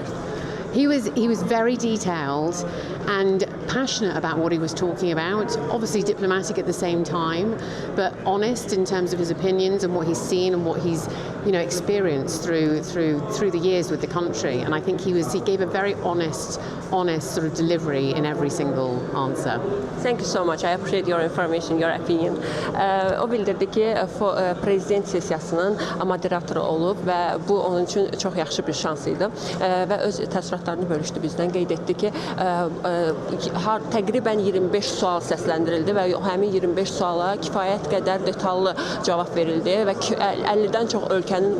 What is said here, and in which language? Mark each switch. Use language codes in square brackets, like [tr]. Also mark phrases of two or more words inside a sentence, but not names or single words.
[en] He was very detailed and passionate about what he was talking about, obviously diplomatic at the same time, but honest in terms of his opinions and what he's seen and what he's experienced through the years with the country. And I think he gave a very honest sort of delivery in every single answer. Thank you so much. I appreciate your information, your opinion. [az] O bildirdi ki, prezident sessiyasının moderatoru olub və bu onun üçün çox yaxşı bir şans idi və öz təəssüratlarını bölüşdü bizdən. Qeyd etdi ki, təqribən 25 sual səsləndirildi və həmin 25 suala kifayət qədər detallı cavab verildi və 50-dən çox ölkənin